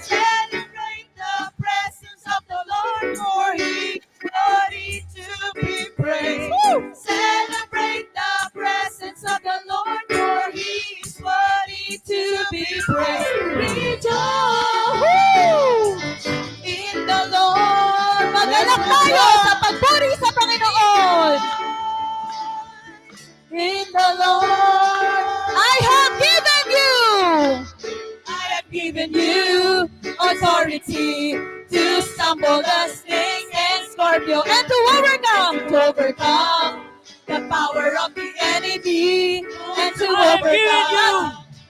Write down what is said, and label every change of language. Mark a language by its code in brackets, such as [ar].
[en] Celebrate the presence of the Lord, for He is worthy to be praised. Celebrate the presence of the Lord, for He is worthy to be praised. Rejoice in the Lord. [tl] Magalak tayo sa pagpuri sa Panginoon. [en] In the Lord, I have given you authority to stumble the snake and scorpion and to overcome the power of the enemy and to overcome.